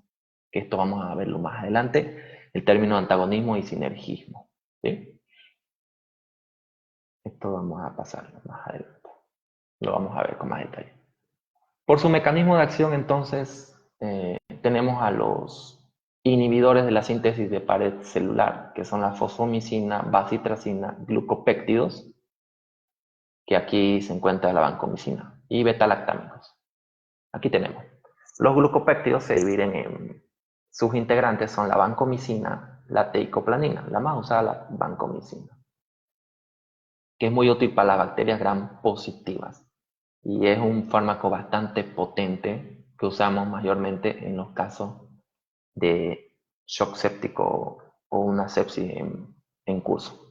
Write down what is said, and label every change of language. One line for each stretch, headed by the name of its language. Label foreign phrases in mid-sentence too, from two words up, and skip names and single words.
Spanish: Que esto vamos a verlo más adelante, el término antagonismo y sinergismo, ¿sí? Esto vamos a pasarlo más adelante. Lo vamos a ver con más detalle. Por su mecanismo de acción, entonces, tenemos a los inhibidores de la síntesis de pared celular, que son la fosfomicina, bacitracina, glucopéptidos, que aquí se encuentra la vancomicina, y beta-lactámicos. Aquí tenemos. Los glucopéptidos se dividen en sus integrantes, son la vancomicina, la teicoplanina, la más usada la vancomicina, que es muy útil para las bacterias gram positivas y es un fármaco bastante potente que usamos mayormente en los casos de shock séptico o una sepsis en curso.